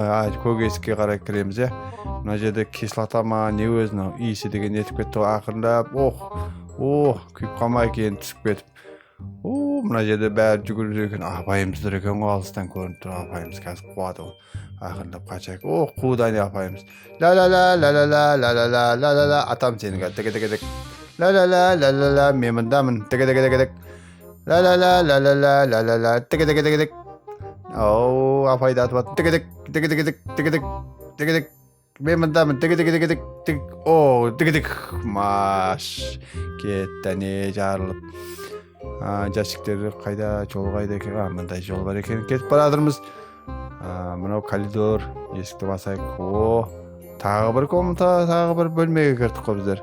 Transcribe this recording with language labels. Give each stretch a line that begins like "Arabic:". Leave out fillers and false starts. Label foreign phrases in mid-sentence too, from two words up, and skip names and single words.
Kazakh: Көк есікке қарай кіреміз, Мына жерде кислота ма, не өзінің иісі деген етіп кетті. Ақырындап. Күйіп қалмай кейін түсіп кетіп. Мына жерде бәрі жүгіріп екен. Апайымыздар екен ғой, алыстан көрініп тұр. Апайымыз қазір қуады ол. Ақырындап қашайық. Қуды не апайымыз. Ла-ла-ла. Атам сені қазір. Тігі. Ла-ла-ла. Мен мұндамын. Тігі. Ла-ла-ла. Тігі. Апайды атып атын. Тігі. Мен мұндамын. Тігі. Маш. Кетті не жарылып. Жәшіктері қайда, жол қайда екен, мындай жол бар екен, кетіп барадырмыз. Мынау коридор, есікті басайық. Тағы бір комната, тағы бір бөлмеге кірдік қой біздер.